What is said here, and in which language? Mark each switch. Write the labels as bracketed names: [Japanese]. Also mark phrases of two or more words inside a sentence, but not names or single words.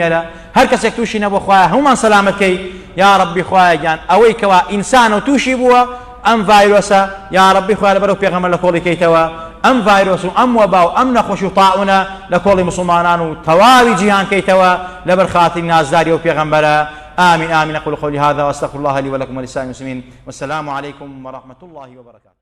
[Central Kurdish] میێرە هەر کەسێک تووشی نەبوو خوایە هەمومان سەلامەت کەی یا رەبی خوایە گیان ئەوەی کەوا ئینسان و تووشی بووە ئەم ڤایرۆسە یا رەبی خوایە لەبەرەو پێغەمبەر لە کۆڵی کەیتەوە ئەم ڤایرۆس و ئەم وەبا و ئەم نەخۆشی و تاعونە لە کۆڵی مسلمانان و تەواوی جیهان کەیتەوە لەبەر خاتری نازداری و پێغەمبەرە [Arabic] آمين آمين أقول قولي هذا وأستغفر الله لي ولكم ولسائر المسلمين والسلام عليكم ورحمة الله وبركاته